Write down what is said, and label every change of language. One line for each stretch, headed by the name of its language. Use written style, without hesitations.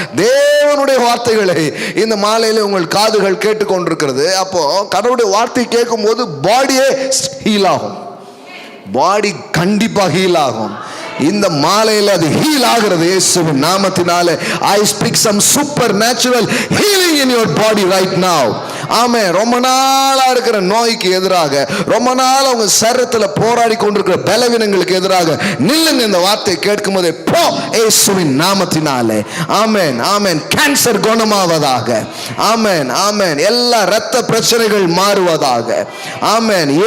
Tamil: தேவனுடைய வார்த்தைகளை இந்த மாலையில உங்கள் காதுகள் கேட்டுக்கொண்டிருக்கிறது. அப்போ கடவுளுடைய வார்த்தை கேட்கும் போது பாடியே ஹீல் ஆகும். பாடி கண்டிப்பா ஹீல் ஆகும். இந்த மாலையில் அது ஹீல் ஆகிறது இயேசுவின் நாமத்தினாலே.
English: I speak some supernatural healing in your body right now.
Tamil: ஆமென். ரொம்ப நாளா இருக்கிற நோய்க்கு எதிராக, ரொம்ப நாள் உங்க சரீரத்தில் போராடி கொண்டிருக்கிற பலவீனங்களுக்கு எதிராக நில்லுங்க. இந்த வார்த்தை கேட்கும் போதே போ இயேசுவின் நாமத்தினாலே. ஆமென். ஆமென். கேன்சர் குணமாவதாக. ஆமென். ஆமென். எல்லா இரத்த பிரச்சனைகள் மாறுவதாக. ஆமென்.